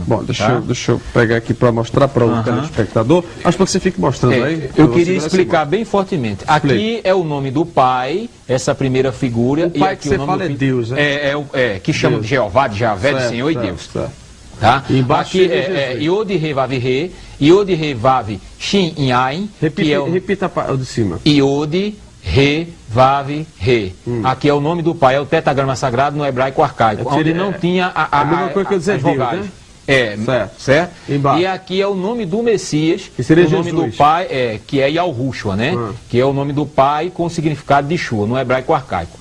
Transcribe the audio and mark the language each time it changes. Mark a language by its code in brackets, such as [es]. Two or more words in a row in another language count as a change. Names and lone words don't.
[pt] Bom, deixa eu pegar aqui para mostrar para o telespectador. Acho que você fique mostrando aí. Eu queria explicar bem fortemente. Aqui é o nome do pai, essa primeira figura. O pai e aqui que você o nome fala é Deus, né? Que chama de Jeová, de Javé, de Senhor e Deus. Tá? E embaixo aqui é Iode Re Vav Re, Iode Re Vav Shin Yain. Repita o de cima. Iode Re Vav Re. Aqui é o nome do pai, é o tetragrama sagrado no hebraico arcaico, onde não tinha a mesma coisa que eu dizer Deus, né? Certo? E aqui é o nome do Messias, que seria o nome do pai, que é Yahushua, né? Que é o nome do pai com o significado de Shua, no hebraico arcaico.